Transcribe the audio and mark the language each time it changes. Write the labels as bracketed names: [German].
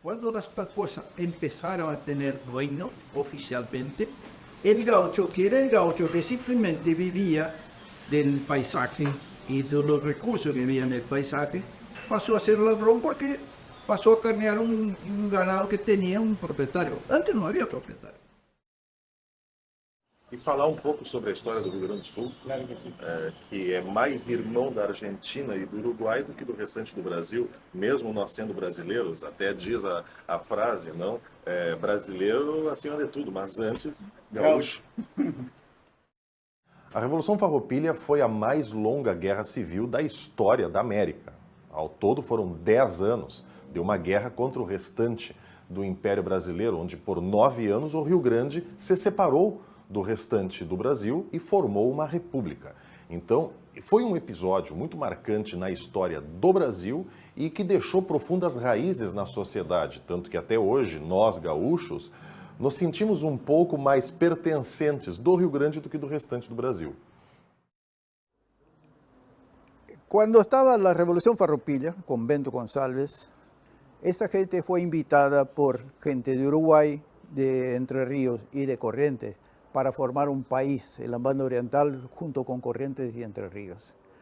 [Spanish] Cuando las cosas empezaron a tener dueño oficialmente, el gaucho, que era el gaucho que simplemente vivía del paisaje y de los recursos que había en el paisaje, pasó a ser ladrón porque pasó a carnear un ganado que tenía un propietario. Antes no había propietario. [Portuguese] E falar um pouco sobre a história do Rio Grande do Sul, que é mais irmão da Argentina e do Uruguai do que do restante do Brasil, mesmo nós sendo brasileiros, até diz a frase, não? Brasileiro acima de tudo, mas antes, gaúcho. A Revolução Farroupilha foi a mais longa guerra civil da história da América. Ao todo foram 10 anos de uma guerra contra o restante do Império Brasileiro, onde por 9 anos o Rio Grande se separou do restante do Brasil e formou uma república. Então, foi um episódio muito marcante na história do Brasil e que deixou profundas raízes na sociedade, tanto que até hoje nós, gaúchos, nos sentimos um pouco mais pertencentes do Rio Grande do que do restante do Brasil. [Spanish] Cuando estaba la Revolución Farroupilha con Bento González, esa gente fue invitada por gente de Uruguay, de Entre Ríos y de Corrientes para formar un país, el Banda Oriental, junto con Corrientes y Entre Ríos.